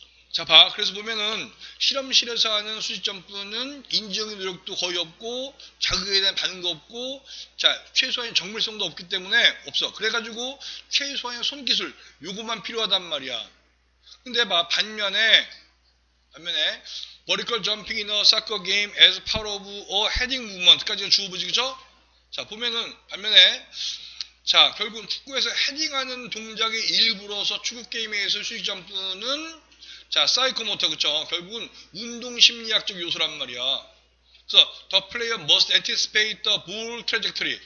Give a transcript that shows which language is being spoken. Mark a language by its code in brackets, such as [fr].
[ko] 자, 그래서 보면은 실험실에서 하는 수직 점프는 인지적인 노력도 거의 없고 자극에 대한 반응도 없고 자, 최소한의 정밀성도 없기 때문에 없어. 그래가지고 최소한의 손기술 요것만 필요하단 말이야. 근데 반면에 [en] vertical jumping in a soccer game as part of a heading movement까지가 [ko] 주어보지, 그죠? 자, 보면은 반면에 자, 결국은 축구에서 헤딩하는 동작의 일부로서 축구 게임에서 수직 점프는 자, 사이코모터, 그쵸? 결국은 운동심리학적 요소란 말이야. [en] 그래서 the player must anticipate the ball trajectory.